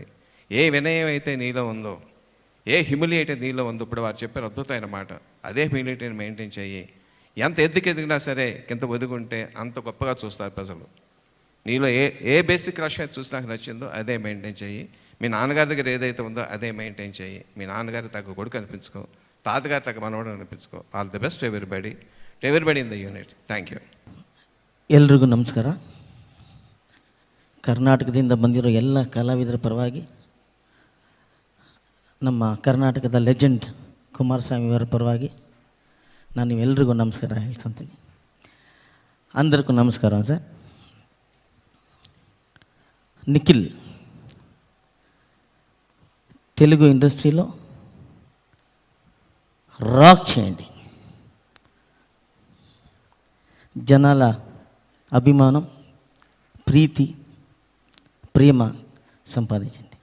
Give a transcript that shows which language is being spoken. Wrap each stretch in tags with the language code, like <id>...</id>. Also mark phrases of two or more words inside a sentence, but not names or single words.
<te>ఏ వినయం అయితే నీలో ఉందో, ఏ హ్యూమిలిటీ అయితే నీలో ఉందో, ఇప్పుడు వారు చెప్పారు అద్భుతమైన మాట, అదే హ్యూమిలిటీని మెయింటైన్ చెయ్యి. ఎంత ఎదిగినా సరే కింద ఒదుగుంటే అంత గొప్పగా చూస్తారు ప్రజలు. నీలో ఏ బేసిక్ రష్ అయితే చూసి నాకు నచ్చిందో అదే మెయింటైన్ చెయ్యి. మీ నాన్నగారి దగ్గర ఏదైతే ఉందో అదే మెయింటైన్ చేయి. మీ నాన్నగారికి తగ్గ కొడుకు అనిపించుకో, తాతగారి తగ్గ మనవడు అనిపించుకో.</te> <en>All the best everybody in the unit. Thank you.</en> <kn>ಎಲ್ರಿಗೂ ನಮಸ್ಕಾರ. ಕರ್ನಾಟಕದಿಂದ ಬಂದಿರೋ ಎಲ್ಲ ಕಲಾವಿದರ ಪರವಾಗಿ, ನಮ್ಮ ಕರ್ನಾಟಕದ ಲೆಜೆಂಡ್ ಕುಮಾರಸ್ವಾಮಿ ಅವರ ಪರವಾಗಿ ನಾನು ನಿಮ್ಮೆಲ್ರಿಗೂ ನಮಸ್ಕಾರ ಹೇಳ್ತೀನಿ.</kn> <te>అందరికీ నమస్కారం సార్. నిఖిల్ తెలుగు ఇండస్ట్రీలో రాక్ చేయండి. జనాల అభిమానం, ప్రీతి, ప్రేమ సంపాదించండి.</te>